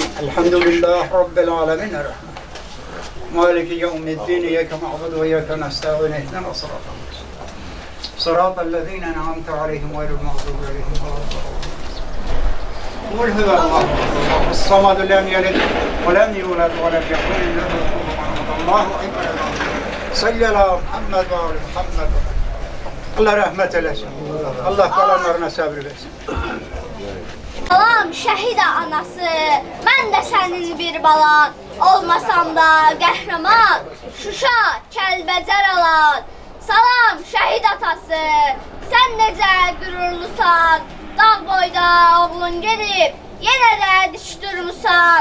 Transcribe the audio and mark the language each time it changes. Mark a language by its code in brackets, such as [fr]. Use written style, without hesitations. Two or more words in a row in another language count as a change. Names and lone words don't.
[ar] الحمد لله رب العالمين الرحمن مالك يوم الدين إياك نعبد وإياك نستعين اهدنا الصراط المستقيم صراط الذين أنعمت عليهم غير المغضوب عليهم ولا الضالين. قل هو الله الصمد لم يلد ولم يولد ولم يكن له كفوا أحد. الله أكبر. صل على محمد وآل محمد. [tr] Allah rahmet eylesin. Allah kalanlarına sabır versin. [az] Salam şəhid anası, mən də sənin bir balan, olmasam da qəhrəman, Şuşa, Kəlbəcər alan. Salam şəhid atası, sən necə qürurlusan, dağ boyda oğlun gedib, yenə də diş durmusan.